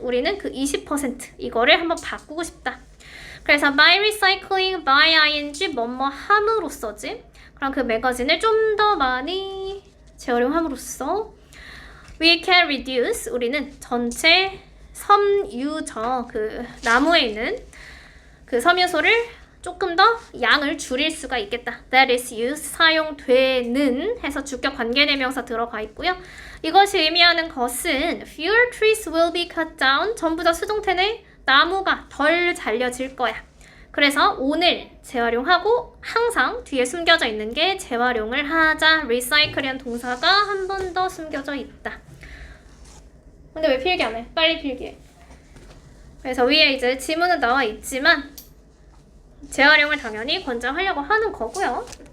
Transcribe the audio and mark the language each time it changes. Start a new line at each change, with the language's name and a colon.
Korean: 우리는 그 20% 이거를 한번 바꾸고 싶다. 그래서
English: by recycling, by ing,
Korean: 뭐뭐 함으로써지. 그럼 그 매거진을 좀 더 많이 재활용함으로써
English: we can reduce.
Korean: 우리는 전체 섬유저 그 나무에 있는 그 섬유소를 조금 더 양을 줄일 수가 있겠다.
English: That is used,
Korean: 사용되는 해서 주격 관계대명사 들어가 있고요. 이것이 의미하는 것은
English: fewer trees will be cut down.
Korean: 전부 다 수동태네. 나무가 덜 잘려질 거야. 그래서 오늘 재활용하고 항상 뒤에 숨겨져 있는 게 재활용을 하자. recycle이란 동사가 한 번 더 숨겨져 있다. 근데 왜 필기 안 해? 빨리 필기해. 그래서 위에 이제 지문은 나와 있지만 재활용을 당연히 권장하려고 하는 거고요.